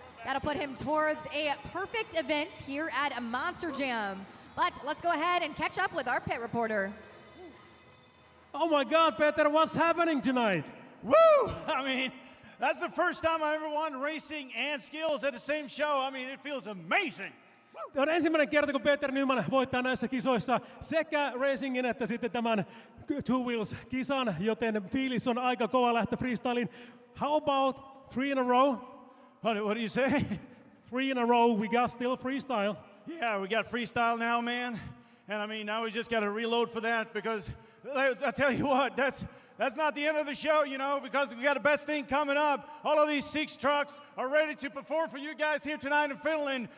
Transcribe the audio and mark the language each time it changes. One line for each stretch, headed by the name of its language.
English: That'll put him towards a perfect event here at Monster Jam. But let's go ahead and catch up with our pit reporter. Oh my God, Peter, what's happening tonight? Woo! I mean, that's the first time I ever won racing and skills at the same show. I mean, it feels amazing.
Finnish: Tämä on ensimmäinen kerta, kun Peter Nyman voittaa näissä kisoissa sekä racingin että sitten tämän Two Wheels-kisan, joten fiilis on aika kova lähteä freestyliin.
English: How about 3 in a row? What do you say? 3 in a row, we got still freestyle. Yeah, we got freestyle now, man. And I mean, now we just got to reload for that because I tell you what, that's not the end of the show, you know, because we got the best thing coming up. All of these 6 trucks are ready to perform for you guys here tonight in Finland.